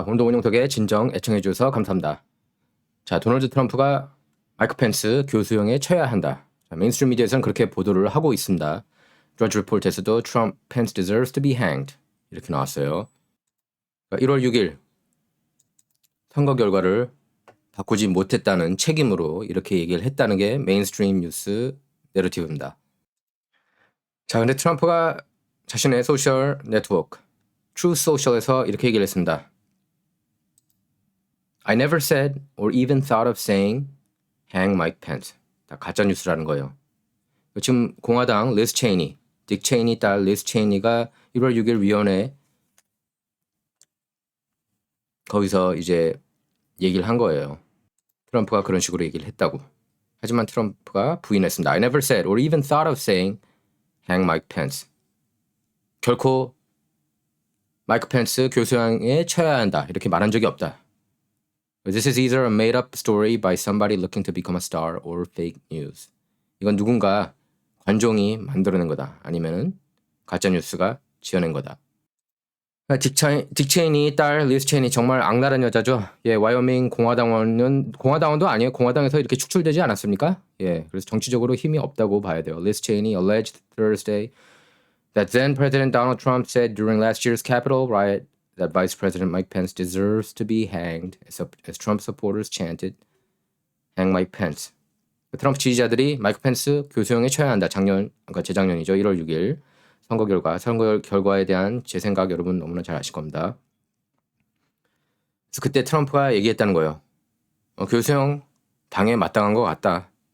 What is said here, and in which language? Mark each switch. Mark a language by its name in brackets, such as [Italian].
[Korean] 오늘도 원영석의 진정 애청해 주셔서 감사합니다. 자, 도널드 트럼프가 마이크 펜스 교수형에 처해야 한다. 자, 메인스트림 미디어에서는 그렇게 보도를 하고 있습니다. 드러지 리포트에서도 [English] Trump, Pence deserves to be hanged [Korean] 이렇게 나왔어요. 1월 6일 선거 결과를 바꾸지 못했다는 책임으로 이렇게 얘기를 했다는 게 메인스트림 뉴스 내러티브입니다. 자, 근데 트럼프가 자신의 소셜 네트워크 Truth Social에서 이렇게 얘기를 했습니다. [English] I never said or even thought of saying hang Mike Pence. [Korean] 다 가짜 뉴스라는 거예요. 지금 공화당 리스 체이니, 딕 체이니 딸 리스 체이니가 1월 6일 위원회 거기서 이제 얘기를 한 거예요. 트럼프가 그런 식으로 얘기를 했다고. 하지만 트럼프가 부인했습니다. [English] I never said or even thought of saying hang Mike Pence. [Korean] 결코 마이크 펜스 교수형에 처해야 한다. 이렇게 말한 적이 없다. [English] This is either a made-up story by somebody looking to become a star or fake news. [Korean] 이건 누군가 관종이 만들어낸 거다. 아니면은 가짜 뉴스가 지어낸 거다. 딕 체이니 딸 리스 체이니 정말 악랄한 여자죠. 예, 와이오밍 공화당원도 아니에요. 공화당에서 이렇게 축출되지 않았습니까? 예, 그래서 정치적으로 힘이 없다고 봐야 돼요. [English] 리스 체이니 alleged Thursday that then President Donald Trump said during last year's Capitol riot that Vice President Mike Pence deserves to be hanged as Trump supporters chanted, hang Mike Pence. [Korean] 트럼프 지지자들이 마이크 펜스 교수형에 처해야 한다. 그러니까 재작년이죠. 1월 6일 선거 결과에 대한 제 생각 여러분 너무나 잘 아실 겁니다. 그래서 그때 트럼프가 얘기했다는 거예요. 교수형 당에 마땅한 것 같다.